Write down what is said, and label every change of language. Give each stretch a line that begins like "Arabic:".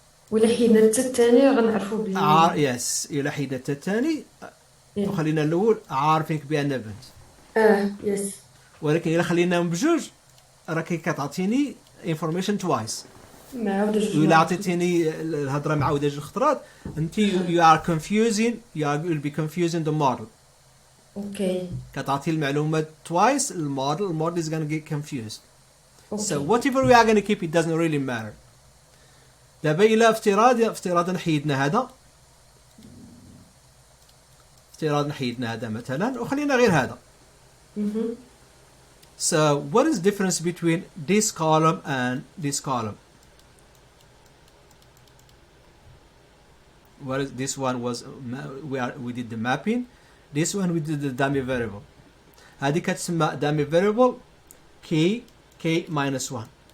Arabic: ولا حيدنا التا الثاني غنعرفو بلي.
English: Yes.
Arabic: إلا حيدنا التا الثاني وخلينا الأول عارفينك بأنها بنت.
English: Yes.
Arabic: ولكن إلا خليناهم بجوج راكي كتعطيني
English: information twice.
Arabic: معاودة جوج. وإلا عطيتيني الهضرة معاودة جوج خطرات أنت
English: you are confusing, you'll be confusing the model. Okay.
Arabic: كتعطي المعلومات
English: twice الموديل is gonna get confused. Okay. So whatever we are gonna keep it doesn't really matter.
Arabic: دابا إلا افتراضا حيدنا هذا مثلا وخلينا غير هذا.
English: So what is the difference between this column and this column? What is this one was we did the mapping. This one we did the dummy variable.
Arabic: هذه كتسمى
English: dummy variable k minus 1.